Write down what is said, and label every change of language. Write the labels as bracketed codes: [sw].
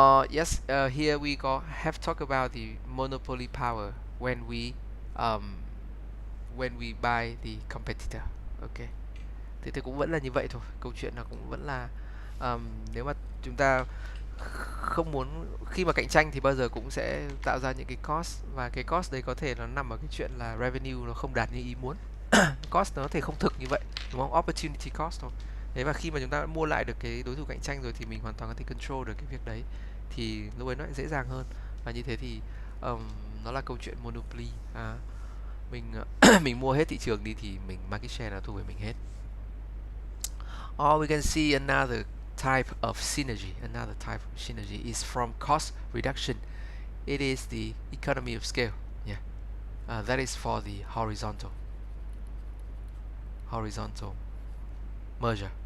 [en] Yes, here we have talked about the monopoly power um, when we buy the competitor. Okay. [vi] Thì cũng vẫn là như vậy thôi. Câu chuyện là cũng vẫn là nếu mà chúng ta không muốn, khi mà cạnh tranh thì bao giờ cũng sẽ tạo ra những cái cost, và cái cost đấy có thể nó nằm ở cái chuyện là revenue nó không đạt như ý muốn. Cost nó có thể không thực như vậy, đúng không? Opportunity cost thôi. Đấy, và khi mà chúng ta đã mua lại được cái đối thủ cạnh tranh rồi thì mình hoàn toàn có thể control được cái việc đấy, thì lúc ấy nó lại dễ dàng hơn, và như thế thì nó là câu chuyện monopoly. Mình mình mua hết thị trường đi thì market share nó thuộc về mình hết. [en] Or we can see another type of synergy. Another type of synergy is from cost reduction. It is the economy of scale. Yeah, that is for the horizontal merger.